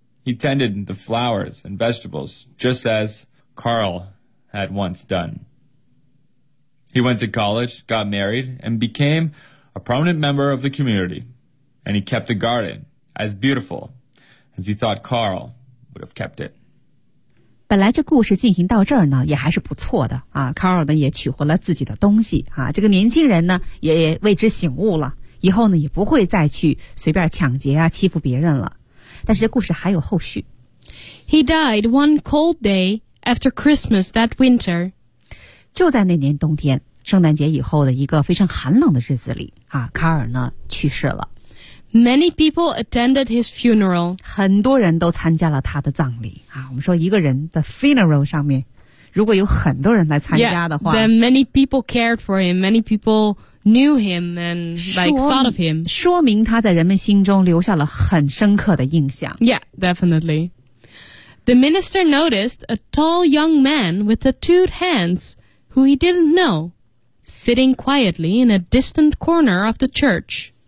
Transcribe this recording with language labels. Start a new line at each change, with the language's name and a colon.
English: He tended the flowers and vegetables, just as Carl had once done. He went to college, got married, and became a prominent member of the community. And he kept the garden as beautiful as he thought Carl would have kept it.
Chinese: 本来这故事进行到这儿呢，也还是不错的啊。Carl 呢也取回了自己的东西啊。这个年轻人呢也为之醒悟了，以后呢也不会再去随便抢劫啊、欺负别人了。但是故事还有后续。
English: He died one cold day after Christmas that winter.
Chinese: 就在那年冬天，圣诞节以后的一个非常寒冷的日子里，啊，卡尔呢去世了。
English: Many people attended his funeral.
Chinese: 很多人都参加了他的葬礼。啊，我们说一个人的 funeral 上面，如果有很多人来参加的话
English: yeah, ，then many people cared for him. Many people. Knew him and like thought of him.
Chinese: 说明他在人们心中留下了很深刻的印象。
English: Yeah, definitely. The minister noticed a tall young man with tattooed hands who he didn't know, sitting quietly in a distant corner of the church.